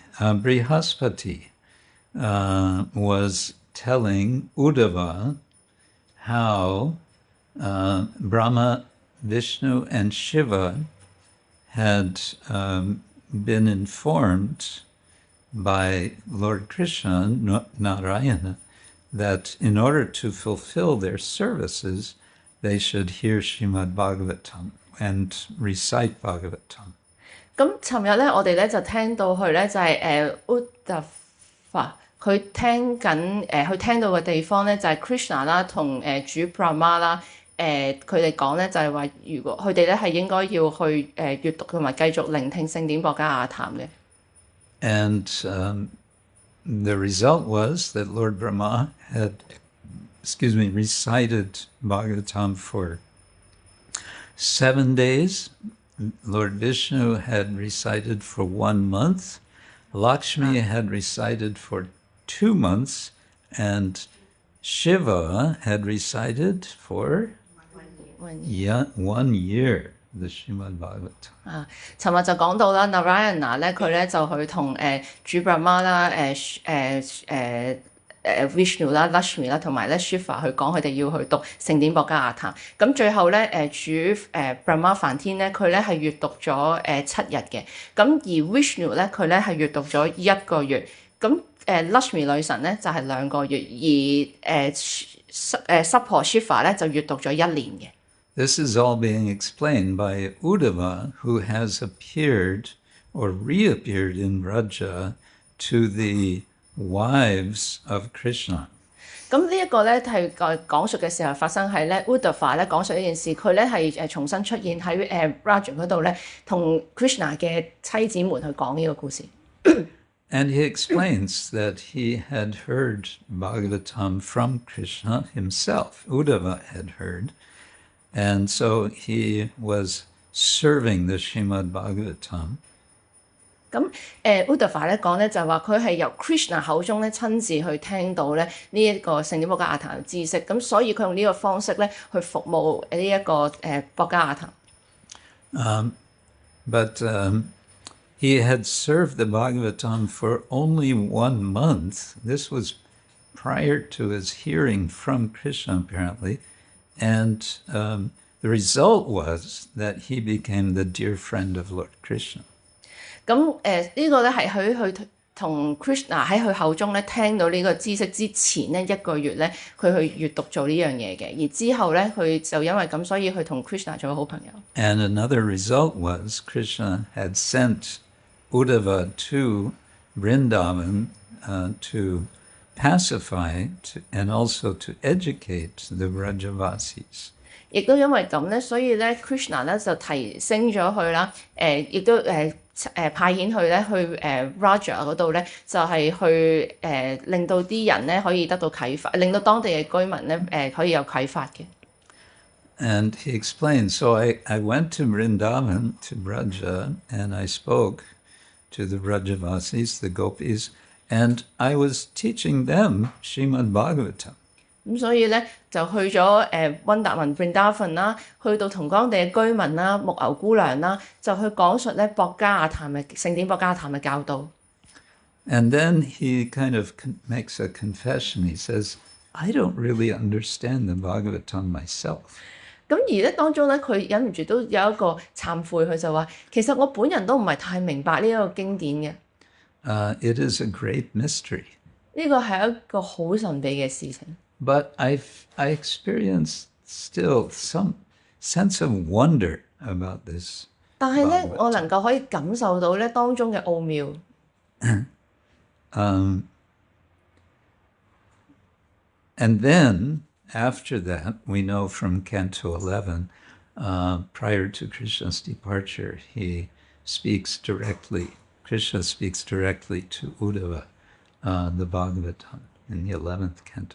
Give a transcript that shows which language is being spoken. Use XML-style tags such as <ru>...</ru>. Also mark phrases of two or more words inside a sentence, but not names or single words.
<en>Brihaspati was telling Uddhava how Brahma, Vishnu, and Shiva had been informed by Lord Krishna, Narayana, that in order to fulfill their services, they should hear Srimad Bhagavatam and recite Bhagavatam.</en> <yue>咁尋日咧，我哋咧就聽到佢咧就係Uddhava，佢聽到嘅地方咧就係 Krishna 啦同主 Brahma 啦，佢哋講咧就係話，如果佢哋咧係應該要去閱讀同埋繼續聆聽聖典博加雅談嘅。</yue> <en>And the result was that Lord Brahma had, recited Bhagavatam for 7 days. Lord Vishnu had recited for 1 month. Lakshmi had recited for 2 months. And Shiva had recited for 1 year, the Srimad Bhagavatam.</en> <yue>尋日就講到啦 ，Narayana 咧佢咧就去同主 Brahma 啦、Vishnu 啦、Lakshmi 啦同埋咧 Shiva 去講佢哋要去讀聖典博加雅談。咁最後咧主Brahma 梵天咧佢咧係閱讀咗7日嘅，咁而 Vishnu 咧佢咧係閱讀咗1個月，咁Lakshmi 女神咧就係2個月，而濕婆 Shiva 咧就閱讀咗1年嘅。</yue> <en>This is all being explained by Uddhava, who has appeared or reappeared in Vraja to the wives of Krishna.</en> <yue>咁呢一個咧係講述嘅時候發生喺咧 Uddhava 咧講述呢件事，佢咧係重新出現喺Vraja 嗰度咧，同 Krishna 嘅妻子們去講呢個故事。</yue> <en>And he explains that he had heard Bhagavatam from Krishna himself. Uddhava had heard. And so he was serving the Srimad Bhagavatam.</en> <yue>咁Uddhava 咧講咧就係話佢係由 Krishna 口中咧親自去聽到咧呢一個聖典博加雅談嘅知識，咁所以佢用呢個方式咧去服務呢一個博加雅談。</yue> <en>But he had served the Bhagavatam for only 1 month. This was prior to his hearing from Krishna, apparently. And the result was that he became the dear friend of Lord Krishna.</en> <yue>咁呢個咧係佢同 Krishna 喺佢口中咧聽到呢個知識之前咧1個月咧，佢去閱讀做呢樣嘢嘅，而之後咧佢就因為咁，所以佢同 Krishna 做咗好朋友。</yue> <en>And another result was Krishna had sent Uddhava to Vrindavan to pacify and also to educate the Vrajavasis.</en> <yue>亦都因為咁咧，所以咧 Krishna 咧就提升咗佢啦，亦都派遣佢咧去Raja 嗰度咧，就係去令到啲人咧可以得到啟發，令到當地嘅居民咧可以有啟發嘅。</yue> <en>And he explained, so I went to Vrindavan, to Braja, and I spoke to the Vrajavasis, the gopis, and I was teaching them Srimad Bhagavatam.</en> <yue>咁所以咧就去咗溫達文 Vrindavan 啦，去到同當地嘅居民啦、牧牛姑娘啦，就去講述咧博加亞談嘅聖典博加亞談嘅教導。</yue> <en>And then he kind of makes a confession. He says, I don't really understand the Bhagavatam myself.</en> <yue>咁而咧當中咧，佢忍唔住都有一個懺悔，佢就話：其實我本人都唔係太明白呢一個經典嘅。</yue> <en>It is a great mystery.</en> <yue>呢個係一個好神秘嘅事情。</yue> <en>But I experience still some sense of wonder about this.</en> <yue>但係咧，我能夠可以感受到咧當中嘅奧妙。</yue> <en>And then, after that, we know from Canto 11, prior to Krishna's departure, Krishna speaks directly to Uddhava, the Bhagavatam, in the 11th canto.</en>